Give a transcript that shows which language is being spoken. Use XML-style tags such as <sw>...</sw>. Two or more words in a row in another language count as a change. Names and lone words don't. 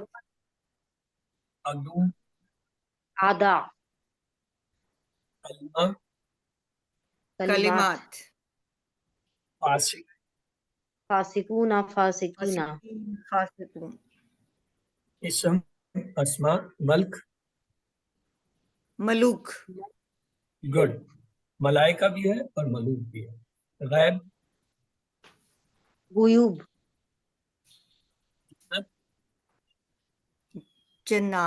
<ur>عدو، اعداء، کلمہ، کلمات، کلمات، فاسق،</ur> <ar>فاسقون، فاسقین، فاسقین، فاسقون،</ar> <ur>اسم،</ur> <ar>اسماء، ملک،</ar> <ur>ملوک، گڈ، ملائکہ بھی ہے اور ملوک بھی ہے۔ غیب، غیوب، جنات،</ur>